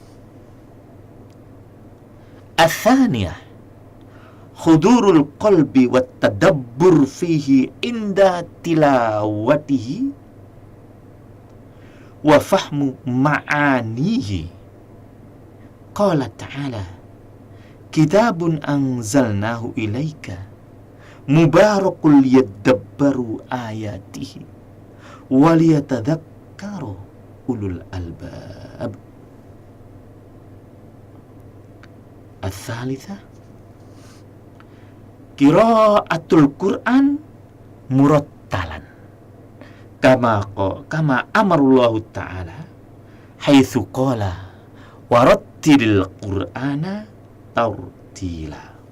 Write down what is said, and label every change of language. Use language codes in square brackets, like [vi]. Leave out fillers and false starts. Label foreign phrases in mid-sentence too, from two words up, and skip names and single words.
[ar] الثانية حضور القلب والتدبر فيه عند تلاوته وفهم معانيه. قال تعالى كتاب أنزلناه إليك مبارك ليدبروا آياته وليتذكر أولو الألباب. الثالثة قراءة القرآن مرتلا كما أمر الله تعالى حيث قال ورتل القرآن ترتيلا.